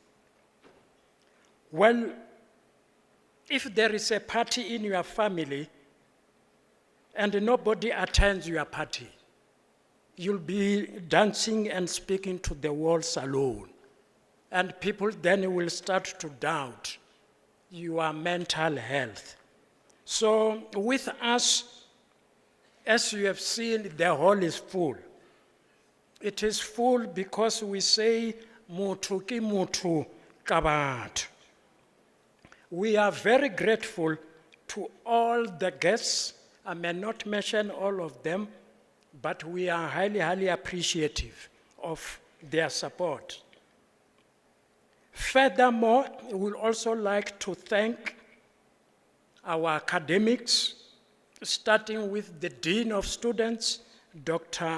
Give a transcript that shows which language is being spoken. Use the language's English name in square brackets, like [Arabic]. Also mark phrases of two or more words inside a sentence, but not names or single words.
[English] Well, if there is a party in your family and nobody attends your party, you'll be dancing and speaking to the walls alone. And people then will start to doubt your mental health. So with us, as you have seen, the hall is full. It is full because we say, [Southern Sotho] "Muthu ki muthu ka batho." [English] We are very grateful to all the guests. I may not mention all of them, but we are highly, highly appreciative of their support. Furthermore, we would also like to thank our academics, starting with the Dean of Students, Dr.